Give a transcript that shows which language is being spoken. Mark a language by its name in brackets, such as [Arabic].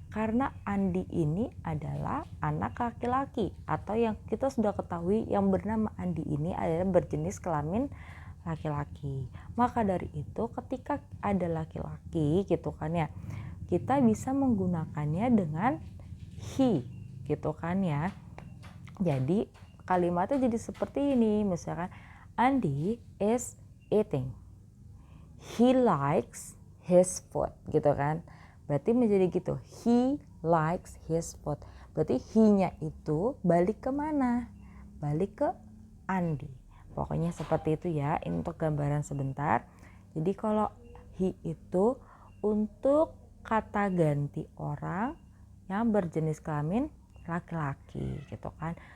[Indonesian] Karena Andi ini adalah anak laki-laki atau yang kita sudah ketahui yang bernama Andi ini adalah berjenis kelamin laki-laki. Maka dari itu ketika ada laki-laki gitu kan ya, kita bisa menggunakannya dengan he gitu kan ya. Jadi kalimatnya jadi seperti ini, misalkan [English] Andi is eating, he likes his food [Indonesian] gitu kan. Berarti menjadi gitu, [English] he likes his food. [Indonesian] Berarti he-nya itu balik ke mana? Balik ke Andi. Pokoknya seperti itu ya, ini untuk gambaran sebentar. Jadi kalau he itu untuk kata ganti orang yang berjenis kelamin laki-laki gitu kan.